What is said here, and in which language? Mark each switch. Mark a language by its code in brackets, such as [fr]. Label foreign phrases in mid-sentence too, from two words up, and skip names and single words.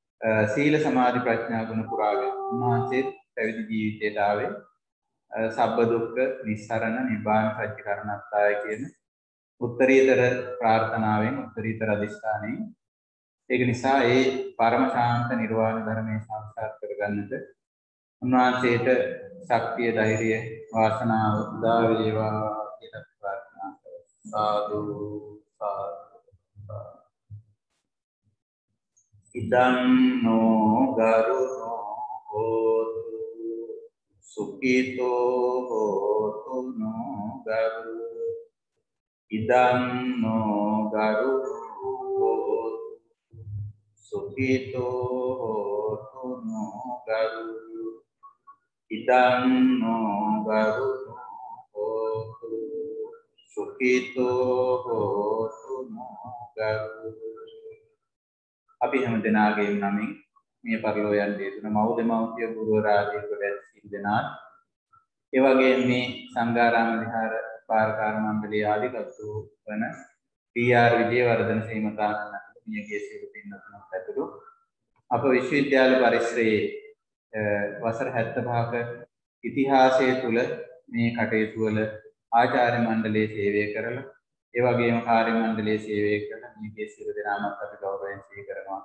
[si] සීල සමාධි ප්‍රඥා ගුණ පුරාගෙන උන්වහන්සේ පැවිදි ජීවිතයට ආවේ [pi] සබ්බ දුක්ඛ නිස්සරණ නිබ්බාන සත්‍ය කරණත්තාය [si] කියන උත්තරීතර ප්‍රාර්ථනාවෙන් උත්තරීතර අධිෂ්ඨානයෙන් ඒක නිසා ඒ පරම ශාන්ත නිර්වාණ ධර්මයේ සාක්ෂාත් කරගන්නට උන්වහන්සේට ශක්තිය ධෛර්යය වාසනාව උදා වේවා කියලා ප්‍රාර්ථනා කරමු. [pi] සාදු සාදු. ඉදං නෝ ගරුණෝ හෝතු සුඛිතෝ හෝතු නෝ ගරු. ඉදං නෝ ගරුණෝ හෝතු සුඛිතෝ හෝතු නෝ ගරු. ඉදං නෝ ගරුණෝ හෝතු සුඛිතෝ හෝතු නෝ ගරු. [si] අපි හැම දෙනාගේම නමින් මේ පරිලෝ යන්නේ තුන මව් දෙමව්පිය ගුරුවරයාගේ කොට සිල් දෙනාත් ඒ වගේම මේ සංඝාරාම විහාර පාරකාර මණ්ඩලයේ ආධිකත්තු වන පී.ආර්. විජේවර්ධන සීමතානන් මියගේ සියලු පින්වත්තුන්ට ඇතුළු අප විශ්වවිද්‍යාල පරිසරයේ වසර 75ක ඉතිහාසය තුල මේ කටයුතු වල ආචාර්ය මණ්ඩලයේ සේවය කරලා ඒ වගේම කාර්ය මණ්ඩලයේ සේවය කරන මියගේ සියලු දෙනාමත් අපි ගෞරවයෙන් සිහිකරනවා.